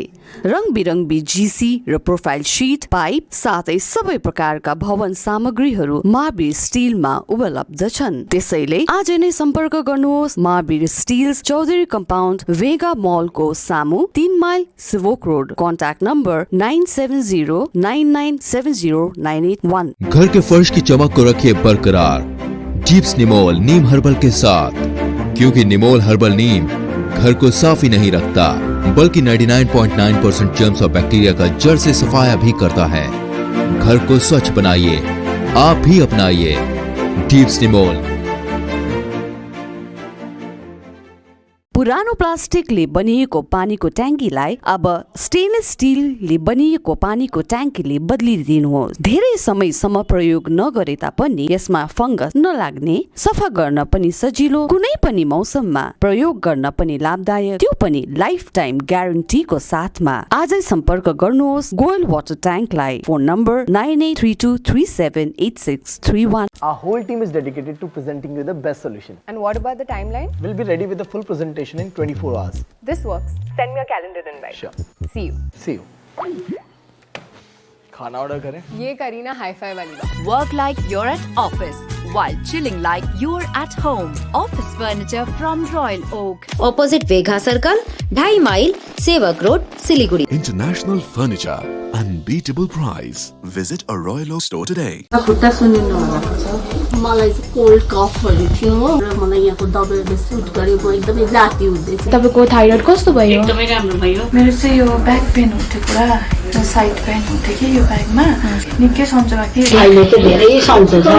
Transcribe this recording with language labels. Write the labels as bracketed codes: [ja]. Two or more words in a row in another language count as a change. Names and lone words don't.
[ne] रङबिरङ्गी जीसी र प्रोफाइल शीट, पाइप साथै सबै प्रकारका भवन सामग्रीहरू महावीर स्टिलमा उपलब्ध छन्। त्यसैले आज नै सम्पर्क गर्नुहोस् महावीर स्टिल्स, चौधरी कम्पाउन्ड, वेगा मलको सामु, 3 माइल सिभोक रोड। [en] contact number 9709970981। [hi] घर के फर्श की चमक को रखिए बरकरार डीप्स निमोल नीम हर्बल के साथ, क्योंकि निमोल हर्बल नीम घर को साफ ही नहीं रखता बल्कि 99.9% जर्म्स और बैक्टीरिया का जड़ से सफाया भी करता है। घर को स्वच्छ बनाइए, आप भी अपनाइए डीप्स निमोल। [ne] पुरानो प्लास्टिकले बनिएको पानीको ट्याङ्कीलाई अब स्टेनलेस स्टिलले बनिएको पानीको ट्याङ्कीले बदलिदिनुहोस्। धेरै समयसम्म प्रयोग नगरे तापनि यसमा फंगस नलाग्ने, सफा गर्न पनि सजिलो, कुनै पनि मौसममा प्रयोग गर्न पनि लाभदायक, त्यो पनि [en] life time [ne] ग्यारेन्टीको साथमा। आजै सम्पर्क गर्नुहोस् गोयल वाटर ट्याङ्कलाई। [en] phone number 9832378631। Our whole team is dedicated to presenting you the best solution. And what about the timeline? We'll be ready with the full presentation in 24 hours. This works. Send me a calendar invite. Sure. See you. See you. [hi] खाना ऑर्डर करें? ये करीना हाई-फाई वाली बात। [en] Work like you're at office while chilling like you're at home. Office furniture from Royal Oak. Opposite Vega Circle, 2.5 mile, Sevak Road, Siliguri. International furniture, unbeatable price. Visit a Royal Oak store today. [ne] खुट्टा सुनिनु भएको छ। मलाई [en] cold coughs [ne] थियो र मलाई यहाँको दबाईले सुट गर्यो, म एकदमै जाती हुँदैछ। तपाईको थाइरोइड कस्तो भयो? एकदमै राम्रो भयो। मेरो चाहिँ यो [en] back pain [ne] हुन्थ्यो पुरा, [en] side pain [ne] हुन्थ्यो कि यो ब्याकमा निकै सन्चोमा के अहिले चाहिँ धेरै सन्चो छ।